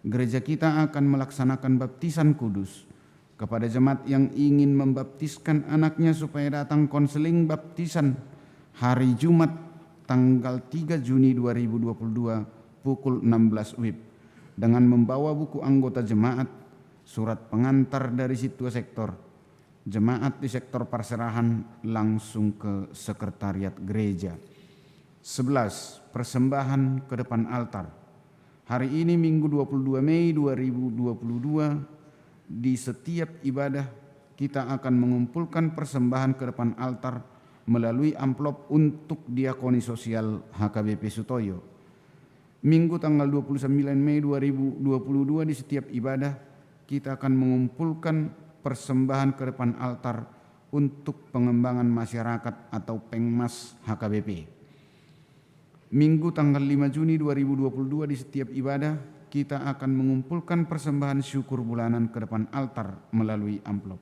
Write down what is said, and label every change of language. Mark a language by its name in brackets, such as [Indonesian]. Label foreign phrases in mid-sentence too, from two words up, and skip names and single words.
[Indonesian] Gereja kita akan melaksanakan baptisan kudus. Kepada jemaat yang ingin membaptiskan anaknya supaya datang konseling baptisan hari Jumat tanggal 3 Juni 2022 pukul 16 WIB dengan membawa buku anggota jemaat, surat pengantar dari situa sektor. Jemaat di sektor perserahan langsung ke sekretariat gereja. 11. Persembahan ke depan altar. Hari ini Minggu 22 Mei 2022 di setiap ibadah kita akan mengumpulkan persembahan ke depan altar melalui amplop untuk diakoni sosial HKBP Sutoyo. Minggu tanggal 29 Mei 2022 di setiap ibadah kita akan mengumpulkan persembahan ke depan altar untuk pengembangan masyarakat atau Pengmas HKBP. Minggu tanggal 5 Juni 2022 di setiap ibadah kita akan mengumpulkan persembahan syukur bulanan ke depan altar melalui amplop.